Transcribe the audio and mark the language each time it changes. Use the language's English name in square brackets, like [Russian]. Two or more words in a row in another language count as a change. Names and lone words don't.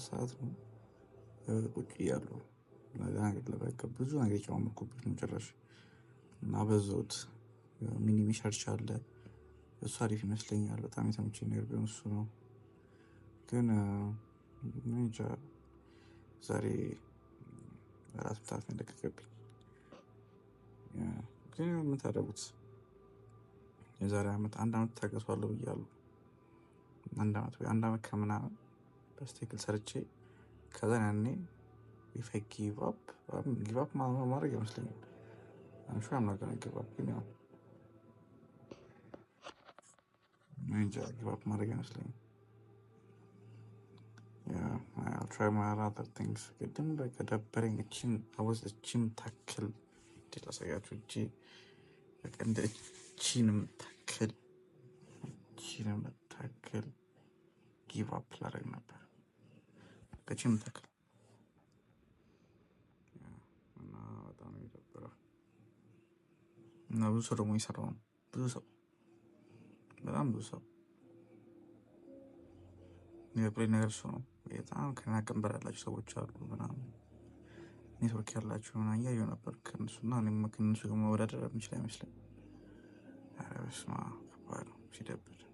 [Amharic] ሰዓት ነው ቁጭ እያለሁ ብዙ ነገር የጨማመርኩበት ነው ጭራሽ እና በዛውት [English] mini search [Amharic] አለ እሱ አሪፍ ይመስለኛል። በጣም የተመቸኝ ነገር ቢሆን እሱ ነው። ግን እንጃ ዛሬ ራስ ምታት ነው የለቀቀብኝ። ግን ምን ታደርጉት? የዛሬ አንድ አመት ታገሷለሁ ብያለሁ። አንድ አመት ከምናምን በስትክክል ሰርቼ ከዛ ያኔ [English] if I give up [Amharic] ማድረግ ይመስለኛል። [English] I'm sure I'm not gonna give up, you know. give up [Amharic] ማድረግ ይመስለኛል። [English] Yeah, I'll try my other things. [Amharic] ግን በቃ ደበረኝ። እቺን ታክል ላሳያችሁ። በቃ እንደ እቺን የምታክል [English] give up [Amharic] ላደርግ ነበር። እቺን የምታክል እና በጣም ነው የደበረው። እና ብዙ ሰው ደግሞ የሰራው ነው። በጣም ብዙ ሰው የፕሌን ነገር እሱ ነው። በጣም ከና ቀንበር ያላቸው ሰዎች አሉ ምናምን ኔትወርክ ያላቸው ምናምን እያየሁ ነበር ከእነሱና እኔም ከእነሱ ጋር መወዳደር የምችል አይመስለኝም። ኧረ በስመ አብ ከባድ ነው ሲደብር።